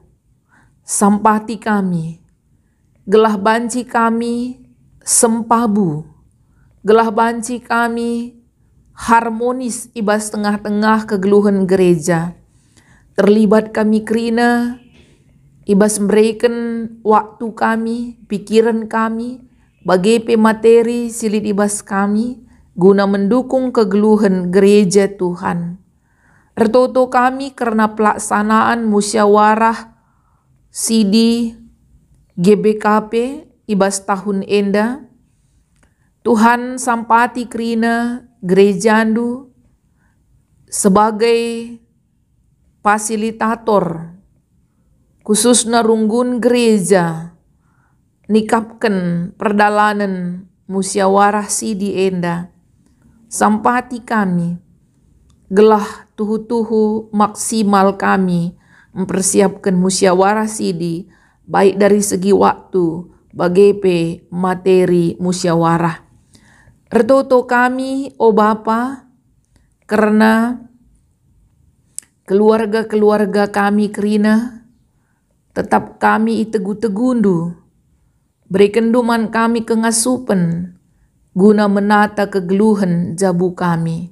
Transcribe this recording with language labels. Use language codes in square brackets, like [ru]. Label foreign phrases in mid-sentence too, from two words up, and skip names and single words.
[btx] Sampati kami, gelah banci kami sempabu, gelah banci kami harmonis ibas tengah-tengah kegeluhan gereja. Terlibat kami kerina, ibas [id] memberikan waktu [btx] kami, pikiran kami, bagi materi silit ibas kami, guna mendukung kegeluhan gereja Tuhan. Ertoto kami karena pelaksanaan musyawarah CD GBKP ibas tahun enda, Tuhan sampati kerina gerejandu [id] sebagai fasilitator khususnya [btx] runggun gereja nikapkan perdalanan musyawarah CD enda. Sampati kami gelah tuhu-tuhu maksimal kami [id] mempersiapkan musyawarah CD baik dari segi [btx] waktu bagi materi musyawarah. Ertoto kami o Bapa karena keluarga-keluarga kami kerina tetap kami itegu-tegundu berikan duman kami kengasupan guna menata kegeluhan jabu kami.